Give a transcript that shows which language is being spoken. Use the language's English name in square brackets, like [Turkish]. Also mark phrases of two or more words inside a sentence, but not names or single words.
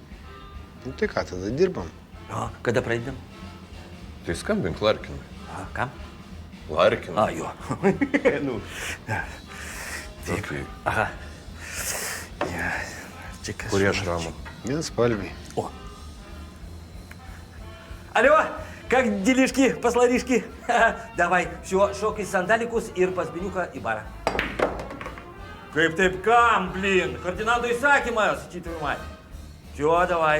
[Lithuanian] Nu tai ką, tada dirbam. Kada pradedam? Tai skambink Larkinui. Kam? Larkinui. Jo. Nu. Taip. Okay. Aha. Ja, čia kas? Kurie Šramų? Vienspalviai. [Russian] Алло, как делишки, посларишки? Давай, все, шок из сандаликус [Lithuanian] ir pas Beniuką į barą. Kaip taip kam, blin? Ferdinando įsakymas, [Russian] читаю мать. Все, давай.